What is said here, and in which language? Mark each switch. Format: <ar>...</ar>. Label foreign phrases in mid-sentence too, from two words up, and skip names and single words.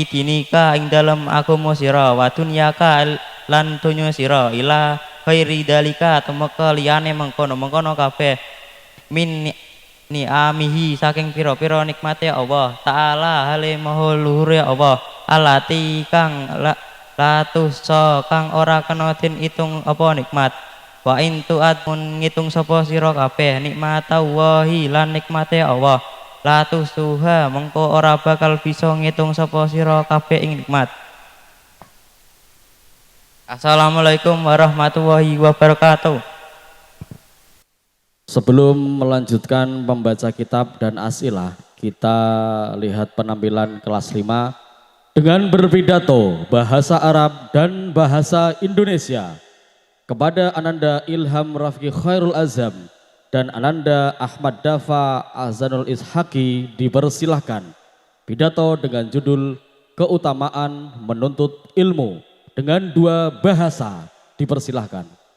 <jv>dinika ing dalem agama sira</jv> <ar>ودنياك</ar> <jv>lan donya sira</jv> <ar>إلى غير ذلك</ar> <jv>temeka liyane mengkono-mengkono kabeh</jv> <ar>من نعمه</ar> <jv>saking pira-pira nikmate Allah Ta'ala hale maha luhure Allah alati kang latusa kang ora kena den itung apa nikmat</jv> <ar>وإن تعدوا</ar> <jv>mun ngitung sapa sira kabeh nikmatallahi lan nikmate Allah latusuha mengko ora bakal bisa ngitung sapa sira kabeh ing nikmat.</jv> <ar>السلام عليكم ورحمة الله وبركاته.</ar> <id>Sebelum melanjutkan membaca kitab dan asilah, kita lihat penampilan kelas 5 dengan berpidato bahasa Arab dan bahasa Indonesia kepada Ananda Ilham Rafki Khairul Azam dan Ananda Ahmad Dafa Azanul Ishaki dipersilahkan pidato dengan judul Keutamaan Menuntut Ilmu dengan 2 bahasa dipersilahkan.</id>